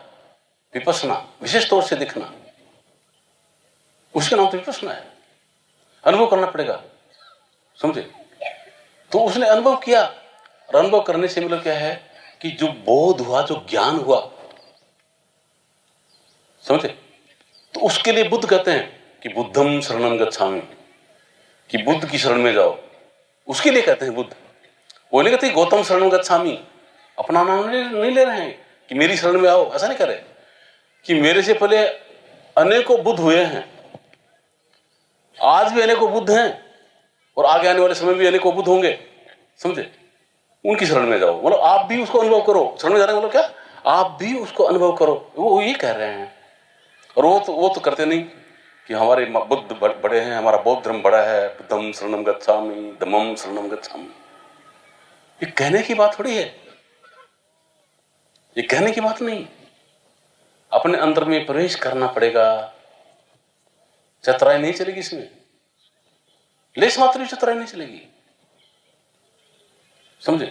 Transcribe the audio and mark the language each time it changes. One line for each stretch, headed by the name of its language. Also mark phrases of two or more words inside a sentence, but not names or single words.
Hindi: विपश्यना, विशेष तौर से दिखना, उसके नाम तो विपश्यना है। अनुभव करना पड़ेगा, समझे। तो उसने अनुभव किया, और अनुभव करने से मतलब क्या है कि जो बोध हुआ, जो ज्ञान हुआ, समझे। तो उसके लिए बुद्ध कहते हैं कि
Pali: बुद्धम शरणम गच्छामि,
Hindi: कि बुद्ध की शरण में जाओ। उसके लिए कहते हैं बुद्ध। वो नहीं कहते
Pali: गौतम शरणम गच्छामि,
Hindi: अपना नाम नहीं ले रहे हैं कि मेरी शरण में आओ, ऐसा नहीं करे कि मेरे से पहले अनेकों बुद्ध हुए हैं, आज भी अनेकों बुद्ध हैं, और आगे आने वाले समय भी अनेकों बुद्ध होंगे, समझे। उनकी शरण में जाओ, मतलब आप भी उसको अनुभव करो। शरण में जाने का मतलब क्या? आप भी उसको अनुभव करो, वो ये कह रहे हैं। और वो तो करते नहीं कि हमारे बुद्ध बड़े हैं, हमारा बौद्ध धर्म बड़ा है,
Pali: बुद्धम शरणम गच्छामि, धम्मम शरणम गच्छामि।
Hindi: ये कहने की बात थोड़ी है, ये कहने की बात नहीं। अपने अंदर में प्रवेश करना पड़ेगा, चतुराई नहीं चलेगी इसमें, लेस मात्र भी चतुराई नहीं चलेगी, समझे।